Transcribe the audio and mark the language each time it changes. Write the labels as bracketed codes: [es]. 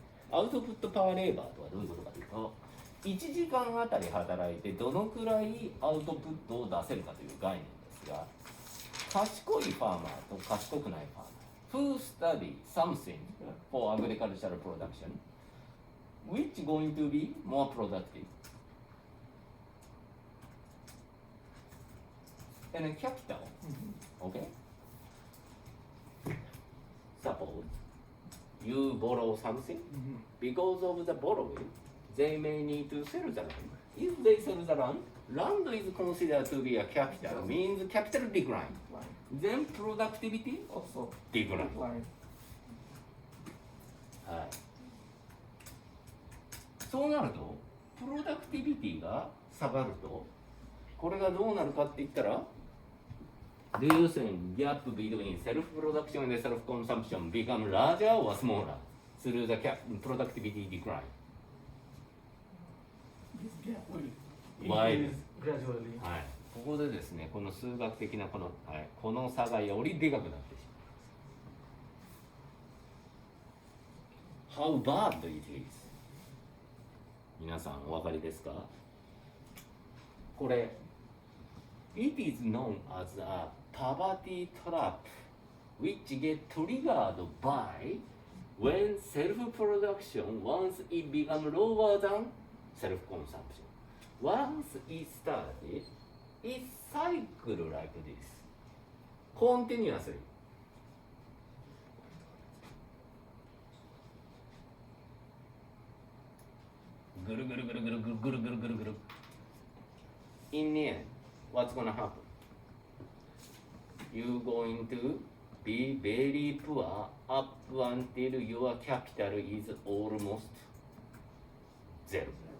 [ja] アウトプットパワーレーバーとはどういうことかというと、1時間あたり働いてどのくらいアウトプットを出せるかという概念ですが、賢いファーマーと賢くないファーマー [en] who study something for agricultural production which going to be more productive and capital, okay? Suppose you borrow something, because of the borrowing, they may need to sell the land. If they sell the land, land is considered to be a capital, means capital decline. Then productivity Also decline. decline. [ja] はい。そうなると、プロダクティビティが下がると、これがどうなるかって言ったら、 [en] Do you think gap between self-production and self-consumption become larger or smaller through the productivity decline? This gap will increase gradually. [ja] はい、ここでですね、この数学的なこの、はい、この差がよりでかくなってしまう。 [en] How bad it is? [ja] 皆さんお分かりですか？ [en] これ It is known as a poverty trap which get triggered by when self-production once it becomes lower than self-consumption. Once it started, it cycles like this. Continuously. [ja] ぐるぐるぐるぐるぐるぐるぐるぐるぐる。 [en] In the end, what's gonna happen? You're going to be very poor up until your capital is almost zero.